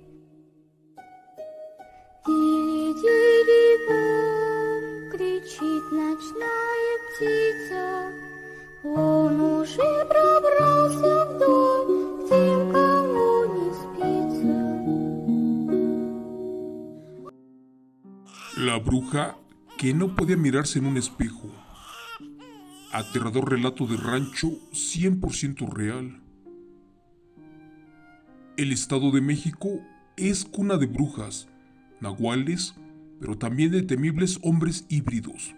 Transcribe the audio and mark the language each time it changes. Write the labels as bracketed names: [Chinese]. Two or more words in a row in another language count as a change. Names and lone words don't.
[Russian] Дири-дири-бом, кричит ночная птица, он уже пробрался в дом, тем, кому не спится. [Spanish] La bruja que no podía mirarse en un espejo. Aterrador relato de rancho 100% real. El Estado de México es cuna de brujas, nahuales, pero también de temibles hombres híbridos.